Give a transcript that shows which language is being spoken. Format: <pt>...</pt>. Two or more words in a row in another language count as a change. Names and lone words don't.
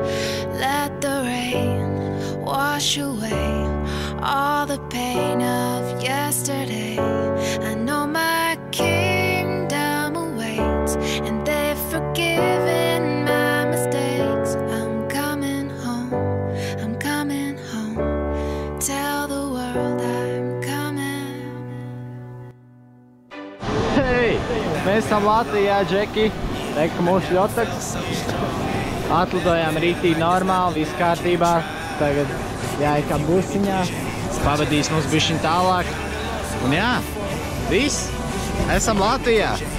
<en>Let the rain wash away all the pain of yesterday. I know my kingdom awaits, and they've forgiven my mistakes. I'm coming home. Tell the world I'm coming.</en> <lv>Hei! Mēs esam Latvijā, Džeki! Reku mūsu ļotaks. Atlidojām rītīgi normāli, viss kārtībā. Tagad jāiet kā busiņā. Pavadīs mums bišķiņ tālāk. Un jā, viss. Esam Latvijā.</lv>